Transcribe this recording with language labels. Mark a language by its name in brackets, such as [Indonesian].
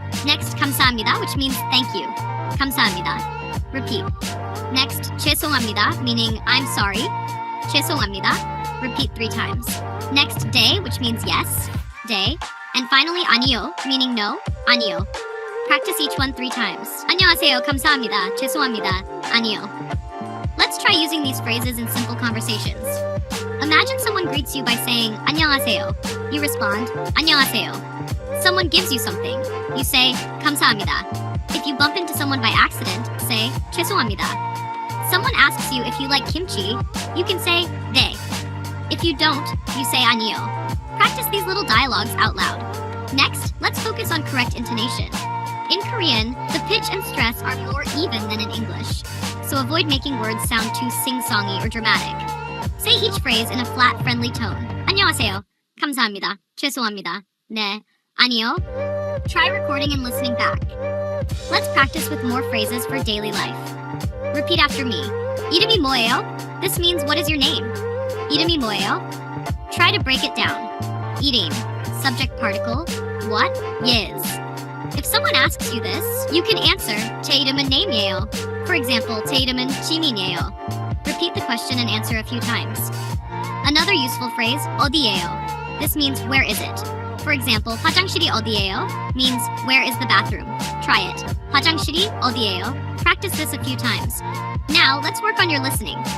[English] Next, [Korean] 감사합니다, [English] which means thank you. [Korean] 감사합니다. [English] Repeat. Next, [Korean] 죄송합니다, [English] meaning I'm sorry. [Korean] 죄송합니다. [English] Repeat 3 times. Next, day, which means yes. Day. And finally, [Korean] 아니요, [English] meaning no. [Korean] 아니요. [English] Practice each one 3 times. [Korean] 안녕하세요, 감사합니다, 죄송합니다, 아니요. [English] Let's try using these phrases in simple conversations. Imagine someone greets you by saying [Korean] 안녕하세요. [English] You respond, [Korean] 안녕하세요. [English] Someone gives you something. You say, [Korean] 감사합니다. [English] If you bump into someone by accident, say, [Korean] 죄송합니다. [English] Someone asks you if you like kimchi, you can say, [Korean] 네. [English] If you don't, you say [Korean] 아니요. [English] Practice these little dialogues out loud. Next, let's focus on correct intonation. In Korean, the pitch and stress are more even than in English, so avoid making words sound too sing-songy or dramatic. Say each phrase in a flat, friendly tone. [Korean] 안녕하세요. 감사합니다. 죄송합니다. 네. 아니요. [English] Try recording and listening back. Let's practice with more phrases for daily life. [Korean] Repeat after me. 이름이 뭐예요? [English] This means what is your name? [Korean] 이름이 뭐예요? [English] Try to break it down. 이름, subject particle, what is. If someone asks you this, you can answer [Korean] 제 이름은 name이에요. [English] For example, [Korean] 제 이름은 지민이에요. [English] Repeat the question and answer a few times. Another useful phrase, [Korean] 어디예요? [English] This means where is it? For example, [Korean] 화장실이 어디예요? [English] Means where is the bathroom? Try it. [Korean] 화장실이 어디예요? [English] Practice this a few times. Now, let's work on your listening.